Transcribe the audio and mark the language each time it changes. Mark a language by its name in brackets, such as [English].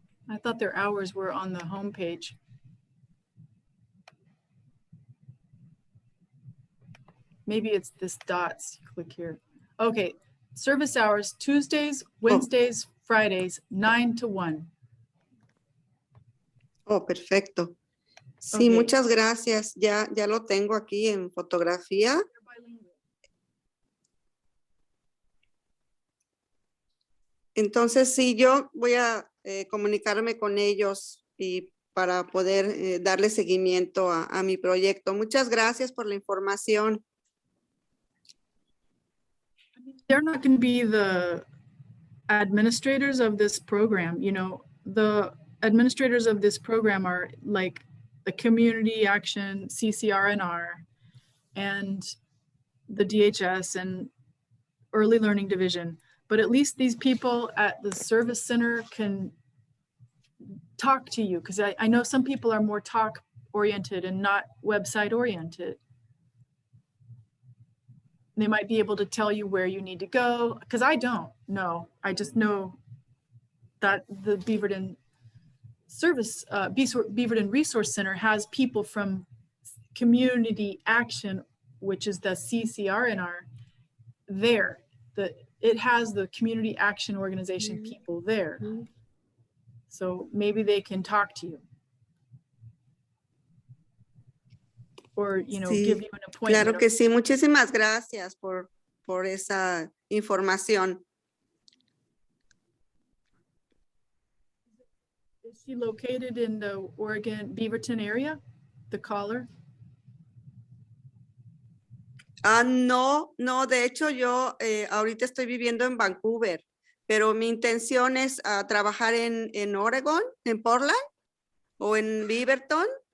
[English] I thought their hours were on the homepage. Maybe it's this dots, click here. Okay, service hours, Tuesdays, Wednesdays, Fridays, 9 to 1. [Spanish] Oh, perfecto. Sí, [English] Okay. [Spanish] muchas gracias. Ya lo tengo aquí en fotografía. Entonces, sí, yo voy a comunicarme con ellos y para poder darle seguimiento a mi proyecto. Muchas gracias por la información. [English] They're not going to be the administrators of this program. You know, the administrators of this program are like the Community Action, CCRNR, and the DHS and Early Learning Division. But at least these people at the service center can talk to you, because I know some people are more talk oriented and not website oriented. They might be able to tell you where you need to go, because I don't know. I just know that the Beaverton Beaverton Resource Center has people from Community Action, which is the CCRNR, there. It has the Community Action Organization people there. So maybe they can talk to you. Or, you know, [Spanish] Sí, [English] give you an appointment. [Spanish] claro que sí. Muchísimas gracias por esa información. [English] Is she located in the Oregon Beaverton area, the caller? [Spanish] No, de hecho yo ahorita estoy viviendo en Vancouver, pero mi intención es trabajar en Oregon, en Portland o en Beaverton.